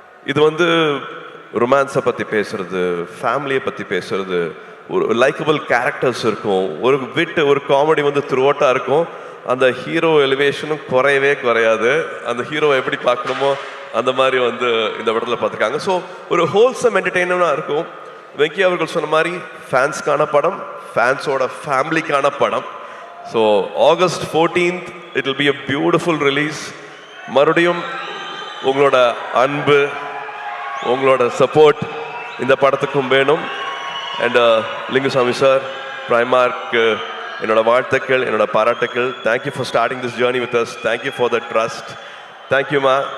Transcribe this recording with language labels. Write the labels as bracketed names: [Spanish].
[Tamil] இது வந்து ரொமான்ஸை பத்தி பேசுறது, ஃபேமிலியை பத்தி பேசுறது, ஒரு லைக்கபிள் கேரக்டர்ஸ் இருக்கும், ஒரு விட்டு ஒரு காமெடி வந்து த்ரூ அவுட்டா இருக்கும். அந்த ஹீரோ எலிவேஷனும் குறையவே குறையாது. அந்த ஹீரோவை எப்படி பார்க்கணுமோ அந்த மாதிரி வந்து இந்த படத்தில் பார்த்துருக்காங்க. ஸோ ஒரு ஹோல்சம் என்டர்டெயினராக இருக்கும். வெங்கி அவர்கள் சொன்ன மாதிரி ஃபேன்ஸ்க்கான படம், ஃபேன்ஸோட ஃபேமிலிக்கான படம். [English] So August 14th it will be a beautiful release. [Tamil] மறுபடியும் உங்களோட அன்பு, உங்களோட சப்போர்ட் இந்த படத்துக்கும் வேணும். அண்ட் லிங்குசாமி சார், பிரைமார்க் என்னோட வாழ்த்துக்கள், என்னோட பாராட்டுக்கள். [English] Thank you for starting this journey with us. Thank you for the trust. தேங்க்யூமா.